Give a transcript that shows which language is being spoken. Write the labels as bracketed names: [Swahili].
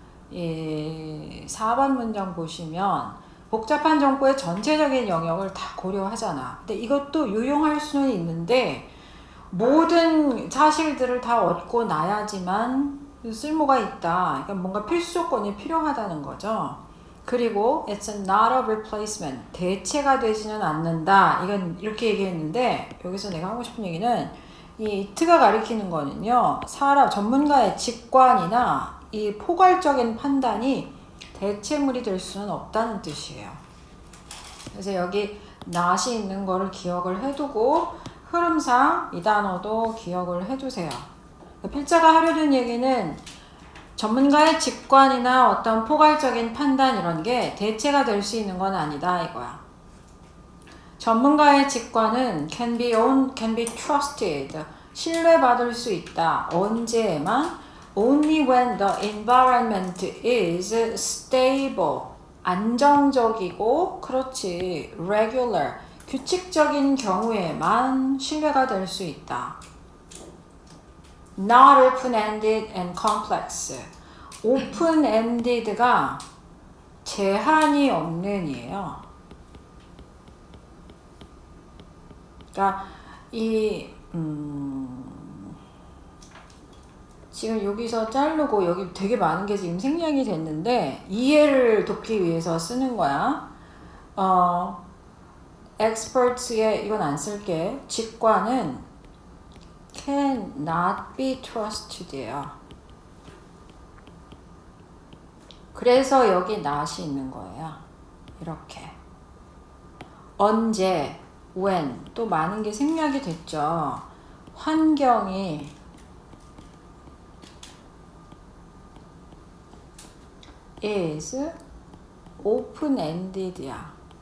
[Korean] 이 4번 문장 보시면 복잡한 정보의 전체적인 영역을 다 고려하잖아. 근데 이것도 유용할 수는 있는데 모든 사실들을 다 얻고 나야지만 쓸모가 있다. 그러니까 뭔가 필수 조건이 필요하다는 거죠. 그리고 [English] it's not a replacement. [Korean] 대체가 되지는 않는다. 이건 이렇게 얘기했는데 여기서 내가 하고 싶은 얘기는 이 it가 가리키는 거는요. 사람 전문가의 직관이나 이 포괄적인 판단이 대체물이 될 수는 없다는 뜻이에요. 그래서 여기 not이 있는 거를 기억을 해두고 흐름상 이 단어도 기억을 해두세요. 필자가 하려는 얘기는 전문가의 직관이나 어떤 포괄적인 판단 이런 게 대체가 될 수 있는 건 아니다 이거야. 전문가의 직관은 [English] can be trusted, [Korean] 신뢰받을 수 있다. 언제에만? [English] Only when the environment is stable, [Korean] 안정적이고, 그렇지, regular, 규칙적인 경우에만 신뢰가 될 수 있다. [English] Not open-ended and complex. [Korean] open-ended가 제한이 없는 이에요. 그러니까 지금 여기서 자르고 여기 되게 많은 게 지금 생략이 됐는데 이해를 돕기 위해서 쓰는 거야. experts의 이건 안 쓸게. 직관은 [English] can not be trusted [Korean] 예요. 그래서 여기 not이 있는 거예요. 이렇게. 언제, when 또 많은 게 생략이 됐죠. 환경이 is open-ended야.